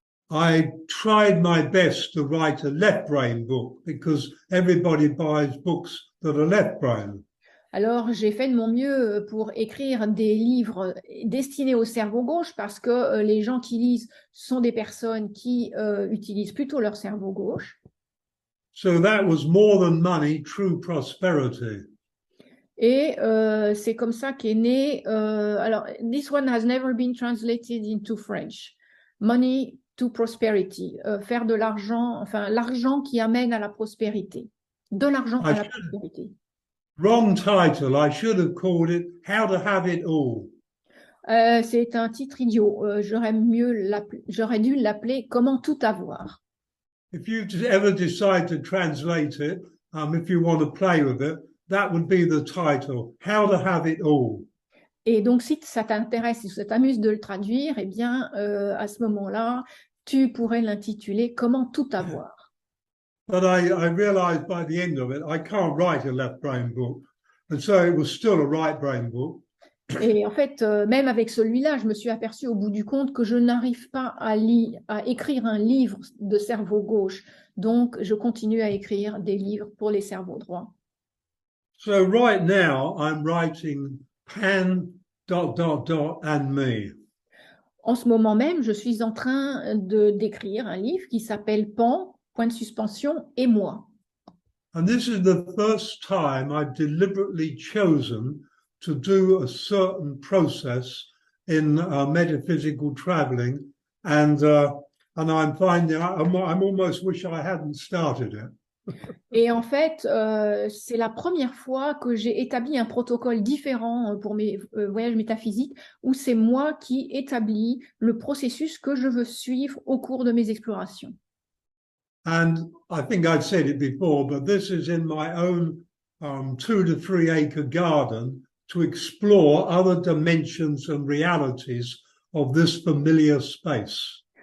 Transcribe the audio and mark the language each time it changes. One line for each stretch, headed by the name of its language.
English: I tried my best to write a left brain book because everybody buys books that are left brain.
French: Alors, j'ai fait de mon mieux pour écrire des livres destinés au cerveau gauche parce que les gens qui lisent sont des personnes qui utilisent plutôt leur cerveau gauche.
English: So that was more than money, true prosperity.
French: Et c'est comme ça qu'est né. Alors,
English: this one has never been translated into French. Money to prosperity.
French: Faire de l'argent, enfin, l'argent qui amène à la prospérité. De l'argent à la prospérité.
English: Wrong title. I should have called it How to Have It All.
French: C'est un titre idiot. J'aurais dû l'appeler Comment tout avoir.
English: If you ever decide to translate it, if you want to play with it, that would be the title, How to Have It All.
French: Et donc, si ça t'intéresse, si ça t'amuse de le traduire, eh bien, à ce moment-là, tu pourrais l'intituler Comment tout avoir.
English: But I realized by the end of it, I can't write a left brain book. And so it was still a right brain book.
French: Et en fait, même avec celui-là, je me suis aperçue au bout du compte que je n'arrive pas à écrire un livre de cerveau gauche. Donc, je continue à écrire des livres pour les cerveaux droits.
English: So right now, I'm writing Pan ... and me.
French: En ce moment même, je suis en train d'écrire un livre qui s'appelle Pan, point de suspension, et moi.
English: And this is the first time I've deliberately chosen to do a certain process in metaphysical traveling, and I'm finding I'm almost wish I hadn't started it.
French: Et en fait, c'est la première fois que j'ai établi un protocole différent pour mes voyages métaphysiques, où c'est moi qui établis le processus que je veux suivre au cours de mes explorations.
English: And I think I've said it before, but this is in my own 2 to 3 acre garden to explore other dimensions and realities of this familiar space.